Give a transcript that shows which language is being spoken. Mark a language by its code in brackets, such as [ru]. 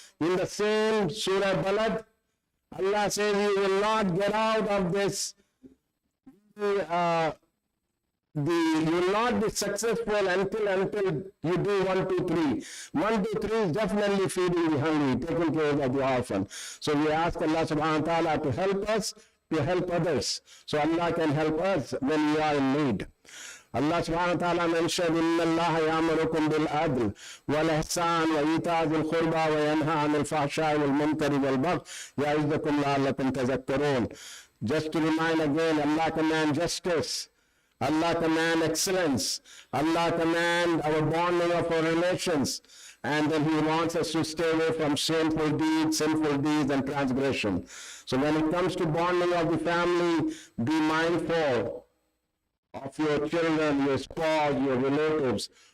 [en] In the same Surah Balad, Allah says you will not get out of this you will not be successful until you do 1, 2, 3. 1, 2, 3 is definitely feeding the hungry, taking care of the orphan. So we ask Allah subhanahu wa ta'ala to help us, to help others. So Allah can help us when we are in need. Allah subhanahu wa ta'ala mentioned, [ar] إِنَّ اللَّهَ يَأْمُرُكُم بِالْعَدْلِ وَالْإِحْسَانِ وَإِيتَاءِ ذِي الْقُرْبَى وَيَنْهَى عَنِ الْفَحْشَاءِ وَالْمُنكَرِ وَالْبَغْيِ يَعِظُكُمْ لَعَلَّكُمْ تَذَكَّرُونَ. [en] Just to remind again, Allah commands justice. Allah command excellence. Allah command our bonding of our relations. And then He wants us to stay away from sinful deeds and transgression. So when it comes to bonding of the family, be mindful of your children, your spouse, your relatives.